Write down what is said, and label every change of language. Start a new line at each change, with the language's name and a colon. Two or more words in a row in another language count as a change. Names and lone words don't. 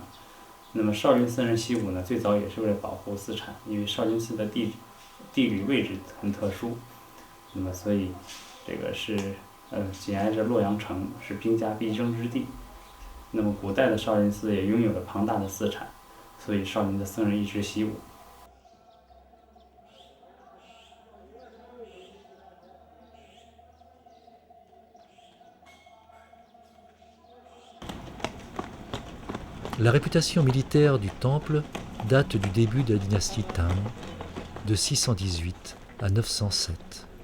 Chinese: 那么少林寺人习武呢，最早也是为了保护私产，因为少林寺的地理位置很特殊，那么所以这个是紧挨着洛阳城，是兵家必争之地。那么古代的少林寺也拥有了庞大的私产，所以少林的僧人一直习武。
French: La réputation militaire du temple date du début de la dynastie Tang, de 618 à 907.